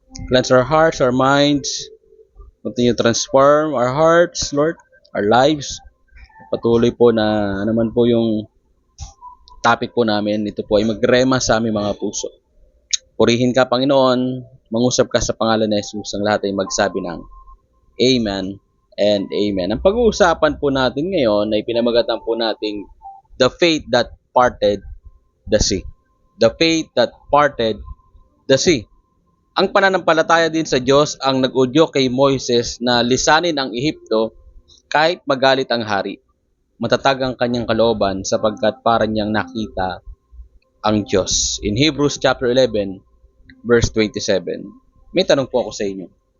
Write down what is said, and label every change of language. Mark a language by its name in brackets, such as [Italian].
[English] Cleanse our hearts, our minds. Continue to transform our hearts, Lord, our lives. [Filipino] Patuloy po na naman po yung topic po namin. Ito po ay magrema sa aming mga puso. Purihin ka, Panginoon. Mangusap ka sa pangalan ni Jesus. Ang lahat ay magsabi ng Amen and Amen. Ang pag-uusapan po natin ngayon ay pinamagatan po nating [English] the faith that parted the sea. The faith that parted the sea. [Filipino] Ang pananampalataya din sa Diyos ang nag-udyo kay Moises na lisanin ang Ehipto kahit magalit ang hari. Matatag ang kanyang kalooban sapagkat para niyang nakita ang Diyos. [English] In Hebrews chapter 11, verse 27. [Filipino] May tanong po ako sa inyo.